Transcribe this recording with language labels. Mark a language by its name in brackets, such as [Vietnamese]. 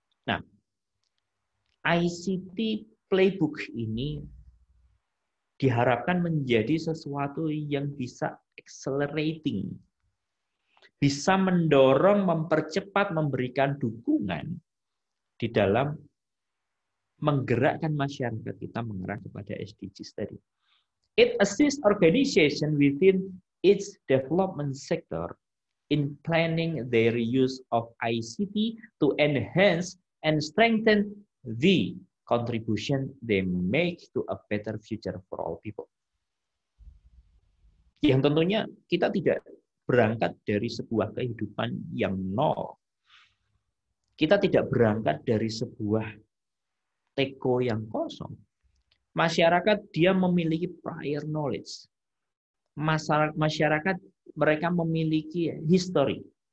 [Indonesian] Nah, ICT playbook ini diharapkan menjadi sesuatu yang bisa accelerating, bisa mendorong, mempercepat, memberikan dukungan di dalam menggerakkan masyarakat kita mengarah kepada SDGs tadi. [English] It assists organization within its development sector in planning their use of ICT to enhance and strengthen the contribution they make to a better future for all people. [Indonesian] Yang tentunya kita tidak berangkat dari sebuah kehidupan yang nol. Kita tidak berangkat dari sebuah teko yang kosong. Masyarakat dia memiliki prior knowledge. Masyarakat mereka memiliki history.